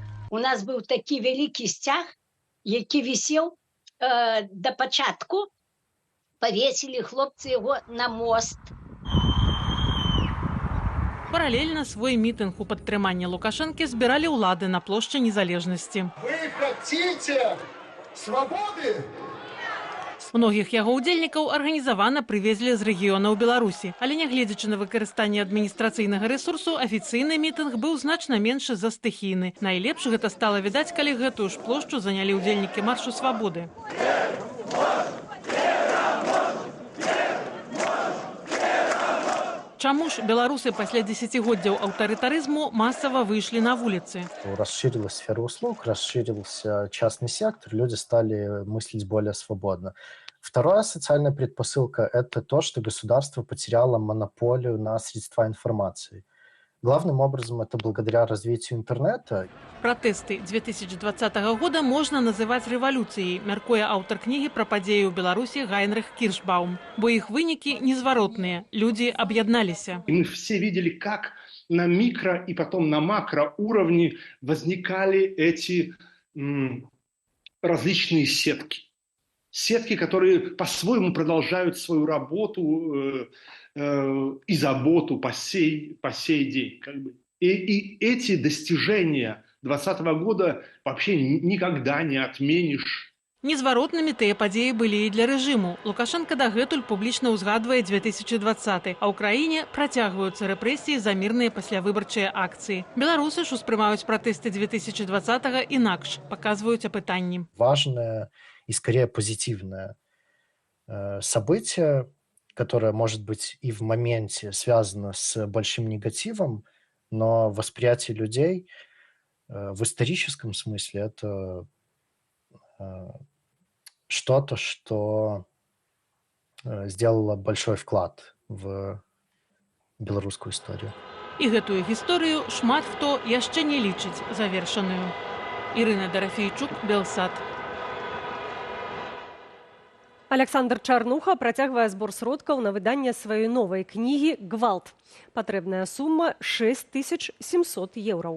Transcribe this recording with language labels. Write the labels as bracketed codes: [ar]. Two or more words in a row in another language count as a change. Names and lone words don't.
[be] У нас быў такі вялікі сцяг, які вісеў да пачатку. Павесілі хлопцы яго на мост. Паралельна свой мітынг у падтрыманне Лукашэнкі збіралі ўлады на плошчы Незалежнасці. [ru] Вы хотите свободы? [be] Многіх яго удзельнікаў арганізавана прывезлі з рэгіёнаў Беларусі. Але нягледзячы на выкарыстанне адміністрацыйнага рэсурсу, афіцыйны мітынг быў значна меншы за стыхійны. Найлепш гэта стала відаць, калі гэтую ж плошчу занялі ўдзельнікі маршу свабоды. Чаму ж беларусы пасля десятигоддзяў аўтарытарызму масава выйшлі на вуліцы? [ru] Расширилась сфера услуг, расширился частный сектор, люди стали мыслить более свободно. Вторая социальная предпосылка – это то, что государство потеряло монополию на средства информации. Главным образом это благодаря развитию интернета. [be] Пратэсты 2020 года можна называць рэвалюцыяй, мяркуе аўтар кнігі пра падзеі ў Беларусі Гайнрих Кіршбаум. Бо іх вынікі незваротныя. [ru] Люди объединялись. И мы все видели, как на микро и потом на макро уровне возникали эти различные сетки. Сетки, которые по-своему продолжают свою работу и заботу по сей день. И эти достижения 2020 года вообще никогда не отменишь. [be] Незваротнымі тыя падзеі былі і для рэжыму. Лукашенко дагэтуль публічна ўзгадвае 2020, а ў краіне працягваюцца рэпрэсіі за мірныя паслявыбарчыя акцыі. Беларусы ж успрымаюць пратэсты 2020 інакш, паказваюць апытанні. [ru] Важное и скорее позитивное событие, которое может быть и в моменте связано с большим негативом, но восприятие людей в историческом смысле это что-то, что сделало большой вклад в беларускую историю. [be] І гэтую гісторыю шмат хто яшчэ не лічыць завершаную. Ірына Дорофейчук, Белсат. Александр Чарнуха працягвае збор сродкаў на выданне сваёй новай кнігі «Гвалт». Патрэбная сума 6700 еўраў.